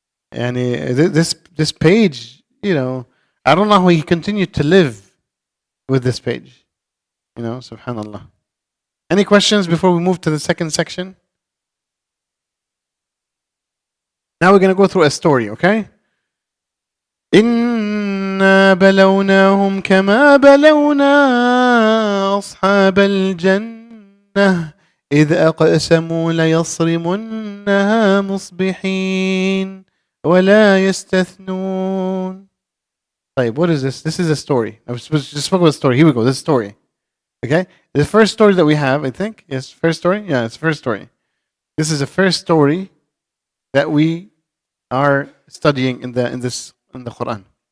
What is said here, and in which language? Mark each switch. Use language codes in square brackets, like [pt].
[en] And this page, I don't know how he continued to live with this page. Subhanallah. Any questions before we move to the second section? Now we're going to go through a story, okay? [ar] إنا بلوناهم كما بلونا أصحاب الجنة إذ أقسموا ليصرمنها مصبحين ولا يستثنون. [en] طيب, what is this? This is a story. I was supposed to just spoke about a story. Here we go. This story. Okay? The first story that we have, I think. Yes, first story? Yeah, it's the first story. This is the first story that we are studying in the Quran.